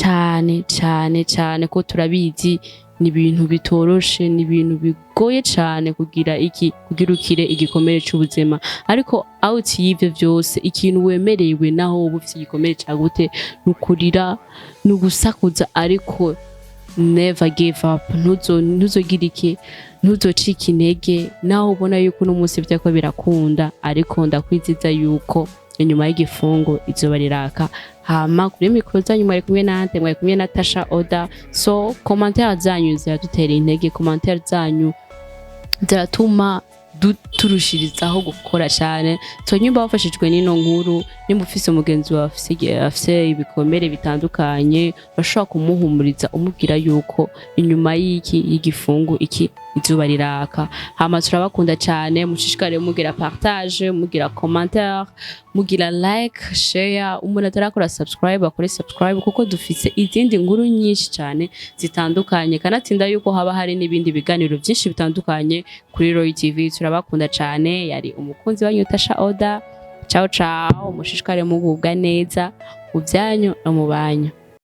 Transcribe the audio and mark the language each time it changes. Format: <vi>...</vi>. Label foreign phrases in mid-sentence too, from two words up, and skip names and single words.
<rn>cyane ko turabizi ni ibintu bitoroshe ni ibintu bigoye cyane kugira ukire igikomere cy'ubuzima ariko out y'ivyo byose ikintu wemerewe naho uba ufite igikomere cyagute nukurira nugusakuza ariko</rn> <en>never give up</en> <rn>ntuzogira iki ntuzocika intege naho ubona yuko no munsi byako birakunda ariko ndakwiziza yuko inyuma y'igifungo izuba riraka hama kuri mikro zanyu mwari kumwe nante mwari kumwe na Tasha Oda so commentaire zanyu ziradutera intege commentaire zanyu ziratuma turushirizaho gukora cyane so nyumba wafashijwe n'ino nkuru nyumba ufise umugenzi wawe afise ibikomere bitandukanye bashobora kumuhumuriza umubwira yuko inyuma y'igifungu izuba riraka hama turabakunda cyane mushishikare mugira partage mugira commentaire mugira</rn> <en>like share</en> <rn>umuntu atarakora subscribe akore subscribe kuko dufise izindi nkuru nyinshi cyane zitandukanye kanatsinda yuko haba hari n'ibindi biganiro byinshi bitandukanye kuri Roy TV turabakunda cyane yari umukunzi wanyu Tasha Oda ciao mushishikare mugubwa neza mu byanyu no mu banyu</rn>